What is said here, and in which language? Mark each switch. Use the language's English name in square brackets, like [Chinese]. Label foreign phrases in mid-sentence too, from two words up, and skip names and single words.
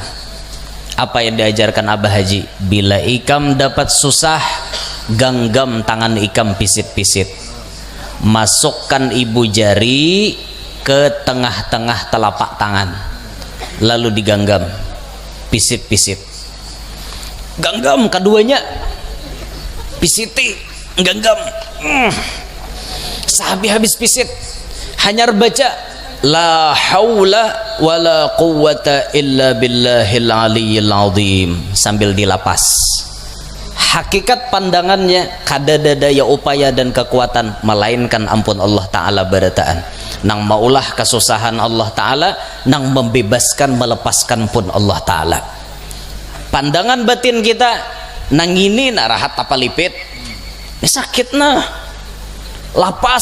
[Banjar] Apa yang diajarkan Abah Haji? Bila ikam dapat susah, genggam tangan ikam pisit-pisit, masukkan ibu jari ke tengah-tengah telapak tangan, lalu digenggam pisit-pisit. Genggam keduanya, pisiti, genggam. Sehabis-habis pisit hanya baca [Arabic] لا حول ولا قوة إلا بالله العلي العظيم [Banjar] sambil dilapas. Hakikat pandangannya kada daya upaya dan kekuatan melainkan ampun Allah Ta'ala berataan. Nang maulah kesusahan Allah Ta'ala, nang membebaskan melepaskan pun Allah Ta'ala. Pandangan batin kita nang ini nak rahat tapalipit sakit nah lapas.